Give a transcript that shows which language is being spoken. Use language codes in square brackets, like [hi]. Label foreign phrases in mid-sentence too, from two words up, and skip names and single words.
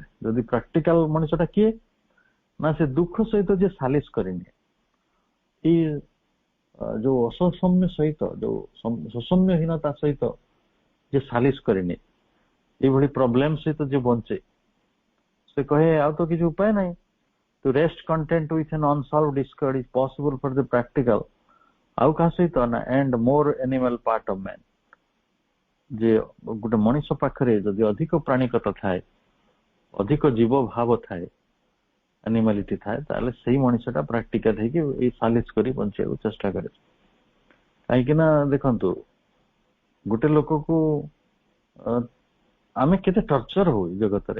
[or] ଯଦି ପ୍ରାକ୍ଟିକାଲ ମଣିଷଟା କିଏ ନା, ସେ ଦୁଃଖ ସହିତ ଯିଏ ସାଲିସ କରିନିଏ, ଏଇ ଯୋଉ ଅସୌମ୍ୟ ସହିତ, ଯୋଉ ସୁସମ୍ୟହୀନତା ସହିତ ଯିଏ ସାଲିସ କରିନିଏ, ଏଇଭଳି ପ୍ରୋବ୍ଲେମ ସହିତ ଯିଏ ବଞ୍ଚେ, ସେ କହେ ଆଉ ତ କିଛି ଉପାୟ ନାହିଁ। [en] To rest content with an unsolved discord is possible for the practical, [or] ଆଉ କାହା ସହିତ ନା, [en] and more animal part of man। [or] ଯେ ଗୋଟେ ମଣିଷ ପାଖରେ ଯଦି ଅଧିକ ପ୍ରାଣିକତା ଥାଏ, ଅଧିକ ଜୀବ ଭାବ ଥାଏ, ଆନିମାଲିଟି ଥାଏ, ତାହେଲେ ସେଇ ମଣିଷଟା ପ୍ରାକ୍ଟିକାଲ ହେଇକି ଏଇ ସାଲିସ କରି ବଞ୍ଚିବାକୁ ଚେଷ୍ଟା କରେ। କାହିଁକି ନା ଦେଖନ୍ତୁ, ଗୋଟେ ଲୋକକୁ ଆମେ କେତେ ଟର୍ଚର ହଉ ଜଗତରେ।